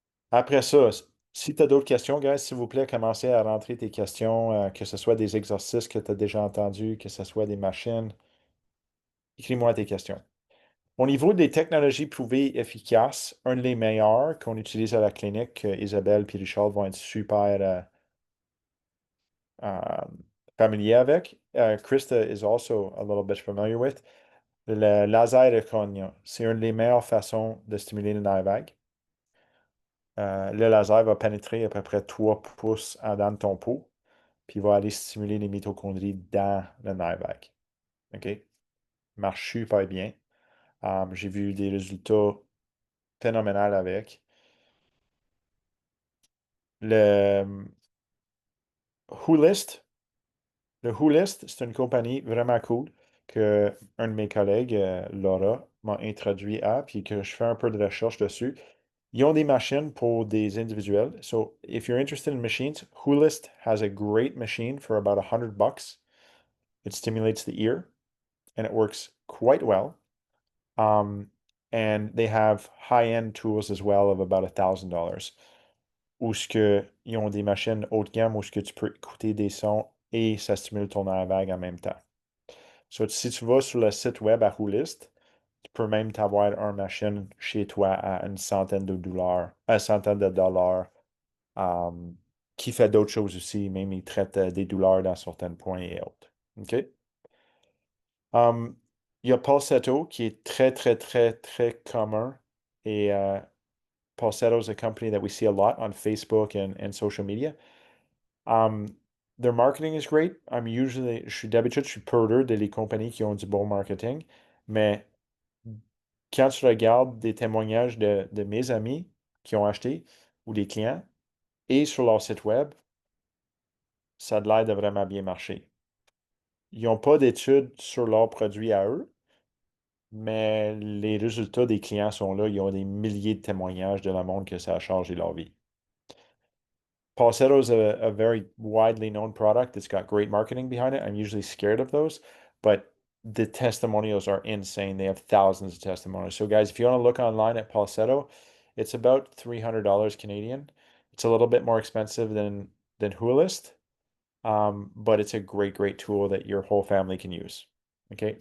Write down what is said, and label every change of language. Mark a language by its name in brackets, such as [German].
[French] Après ça, si tu as d'autres questions, guys, s'il vous plaît, commencez à rentrer tes questions, que ce soit des exercices que tu as déjà entendus, que ce soit des machines. Écris-moi tes questions. Au niveau des technologies prouvées efficaces, un des meilleurs qu'on utilise à la clinique, que Isabelle et Richard vont être super uh, familier avec. [English] Krista is also a little bit familiar with. [French] Le laser Ergonia, c'est une des meilleures façons de stimuler le nerf vague. Le laser va pénétrer à peu près 3 pouces en dedans de ton peau, puis il va aller stimuler les mitochondries dans le nerf vague. OK? Marche super bien. J'ai vu des résultats phénoménaux avec. Le WhoList, Le WhoList, c'est une compagnie vraiment cool que un de mes collègues, Laura, m'a introduit à, puis que je fais un peu de recherche dessus. Ils ont des machines pour des individuels. [English] So, if you're interested in machines, WhoList has a great machine for about $100. It stimulates the ear and it works quite well. Um, and they have high-end tools as well of about $1,000. [French] Où ce que ils ont des machines haut de gamme où ce que tu peux écouter des sons et ça stimule ton air vague en même temps. So, si tu vas sur le site web à Wholist, tu peux même t'avoir une machine chez toi à une centaine de dollars, um, qui fait d'autres choses aussi, même il traite des douleurs dans certains points et autres. [English] OK? Um, [French] il y a Pulsetto qui est très, très, très, très commun et [English] Pulsetto is a company that we see a lot on Facebook and social media. Um, their marketing is great. [French] D'habitude, je suis peur de les compagnies qui ont du bon marketing, mais quand tu regardes des témoignages de mes amis qui ont acheté ou des clients et sur leur site web, ça a l'air de vraiment bien marcher. Ils n'ont pas d'études sur leurs produits à eux, mais les résultats des clients sont là. Ils ont des milliers de témoignages de la monde que ça a changé leur vie. [English] Falsetto is a very widely known product. It's got great marketing behind it. I'm usually scared of those, but the testimonials are insane. They have thousands of testimonials. So, guys, if you want to look online at Falsetto, it's about $300 Canadian. It's a little bit more expensive than Huolist, but it's a great, great tool that your whole family can use. Okay.